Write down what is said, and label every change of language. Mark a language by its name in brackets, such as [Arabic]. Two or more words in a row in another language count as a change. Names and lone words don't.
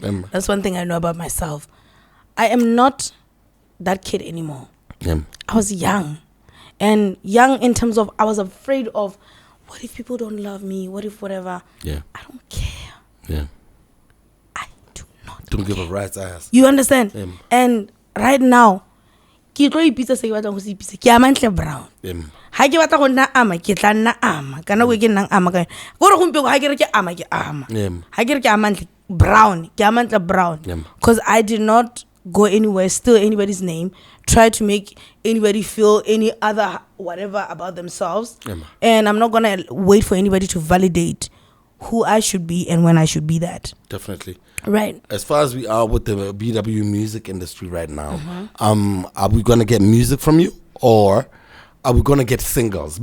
[English] That's one thing I know about myself. I am not that kid anymore. I was young. And young in terms of, I was afraid of, what if people don't love me? What if whatever? Yeah. I don't care. Yeah. I do not Don't care. give a rat's ass. You understand? And right now, [Tswana] ke tlo ipitsa se ke batlang go se ipitsa ke Amantle Brown. Ha ke batla go nna ama ke tla nna ama kana go ke nnang ama ka go re gompieno ha ke re ke ama ha ke re ke Amantle Brown ke Amantle Brown [English] because I did not go anywhere, steal anybody's name, try to make anybody feel any other whatever about themselves. And I'm not gonna wait for anybody to validate who I should be and when I should be that. Definitely. Right. As far as we are with the BW music industry right now, are we gonna get music from you or are we gonna get singles?